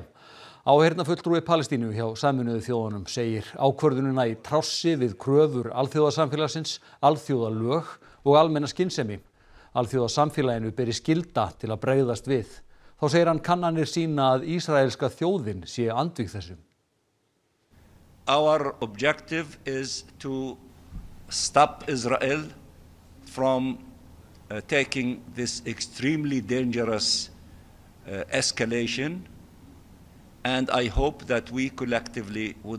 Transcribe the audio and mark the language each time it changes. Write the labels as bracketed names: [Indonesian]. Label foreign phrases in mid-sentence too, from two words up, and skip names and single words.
[Icelandic] Áheyrnarfulltrúi Palestínu hjá Sameinuðu þjóðunum segir ákvörðunina í trássi við kröfur alþjóðasamfélagsins, alþjóðalög og almenna skynsemi. Alþjóðasamfélaginu beri skylda til að bregðast við. Þá segir hann kannanir sýna að ísraelska þjóðin sé andvíg þessu. [English] Our objective is to stop Israel from taking this extremely dangerous escalation, and I hope that we collectively would